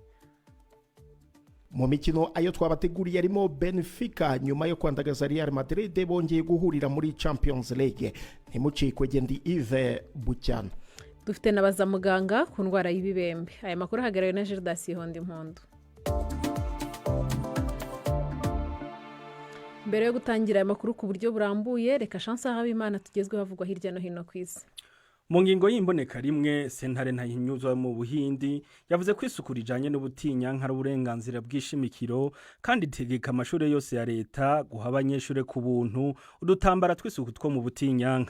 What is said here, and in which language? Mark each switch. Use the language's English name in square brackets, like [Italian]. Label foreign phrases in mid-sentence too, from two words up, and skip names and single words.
[Rundi] Mu mikino ayo twabateguriye arimo Benfica nyuma yo kwandagaza Real Madrid bongeye guhurira muri Champions League. Ntimucikwe gendi Yves Bucyana. Dufite nabaza muganga ku ndwara y'ibibembe. Aya makuru hagaraye na Gildas Hondimpondo. Mbere yo gutangira aya makuru ku buryo burambuye, reka Chance Habimana tugezwe havugwa hirya no hino ku isi. Mu ngingo y'imboneka rimwe sentare ntahinyuzwa mu Buhindi yavuze ko isuku rijanye n'ubutinyanka ari uburenganzira bw'ishimikiro kandi itegeka amashuri yose ya leta guha abanyeshure ku buntu udutambara tw'isuku two mu butinyanka.